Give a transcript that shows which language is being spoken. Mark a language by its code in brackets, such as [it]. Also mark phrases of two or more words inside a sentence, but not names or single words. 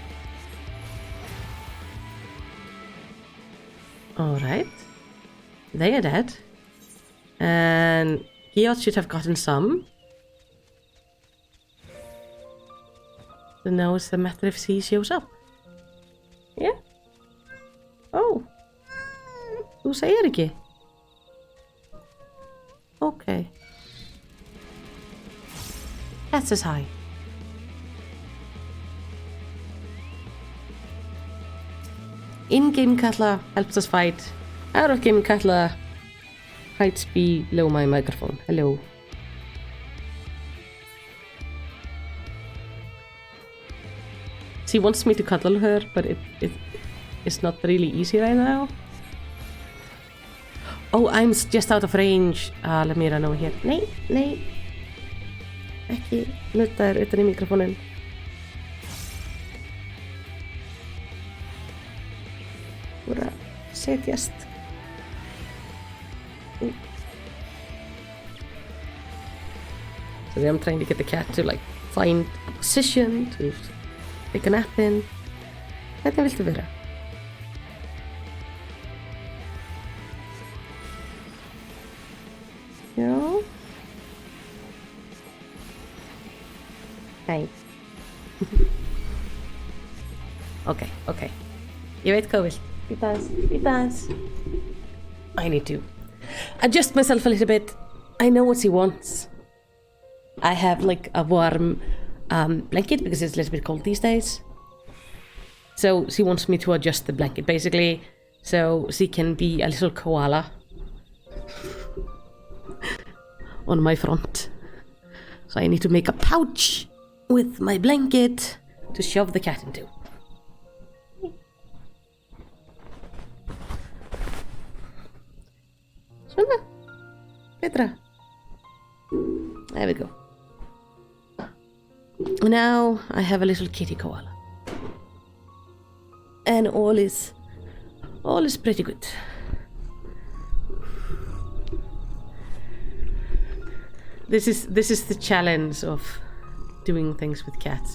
[en] Alright. They are dead. And Giot should have gotten some. So now it's the matter if she shows up. Yeah? Oh. [is] Þú segir ekki? [en] Okay. Cat says hi. In-game Katla helps us fight. Out-of-game Katla hides below my microphone. Hello. She wants me to cuddle her, but it's not really easy right now. Oh, I'm just out of range. Let me run over here. Nee. [is] ekki nutta þér utan í mikrofónin. Þú voru að setjast. [en] So I'm trying to get the cat to like find a position to take a nap in. [is] Hvernig viltu vera? Já. Nei. Ok. Ég veit hvað þú vilt. Býta aðeins. [en] I need to adjust myself a little bit. I know what she wants. I have like a warm blanket because it's a little bit cold these days. So she wants me to adjust the blanket basically so she can be a little koala on my front. So I need to make a pouch with my blanket to shove the cat into. [is] Svona, betra. [en] There we go. Now I have a little kitty koala. And all is pretty good. This is the challenge of doing things with cats.